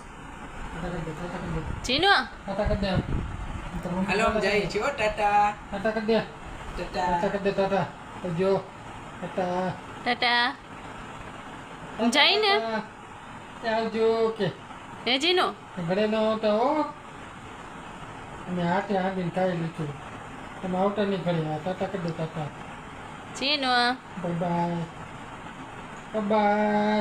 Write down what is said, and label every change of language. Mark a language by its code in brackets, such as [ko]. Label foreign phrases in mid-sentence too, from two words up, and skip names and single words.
[gu] જીનુ હેલો હમ જાઈ છો ટાટા [hi] टाटा कर दिया टाटा कर दे टाटा जो टाटा [gu] ટાટા જાય ને આવજો કે હે જીનુ ઘરે ન આવતા હો અમે હાથે આવીને ખાઈ લીધું તમે આવતા નહીં ઘરે ટાટા કરી દે ટાટા જીનુ બાય બાય બાય.